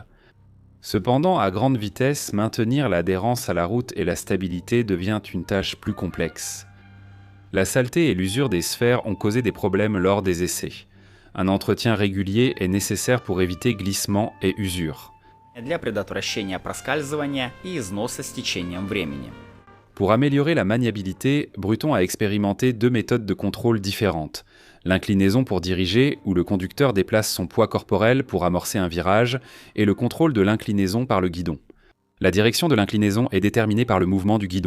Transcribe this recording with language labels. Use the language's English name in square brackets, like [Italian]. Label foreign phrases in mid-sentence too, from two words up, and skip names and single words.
[French] Cependant, à grande vitesse, maintenir l'adhérence à la route et la stabilité devient une tâche plus complexe. La saleté et l'usure des sphères ont causé des problèmes lors des essais. Un entretien régulier est nécessaire pour éviter glissement et usure. [Russian] Для предотвращения проскальзывания и износа с течением времени. [French] Pour améliorer la maniabilité, Bruton a expérimenté 2 méthodes de contrôle différentes. L'inclinaison pour diriger, où le conducteur déplace son poids corporel pour amorcer un virage, et le contrôle de l'inclinaison par le guidon. La direction de l'inclinaison est déterminée par le mouvement du guidon.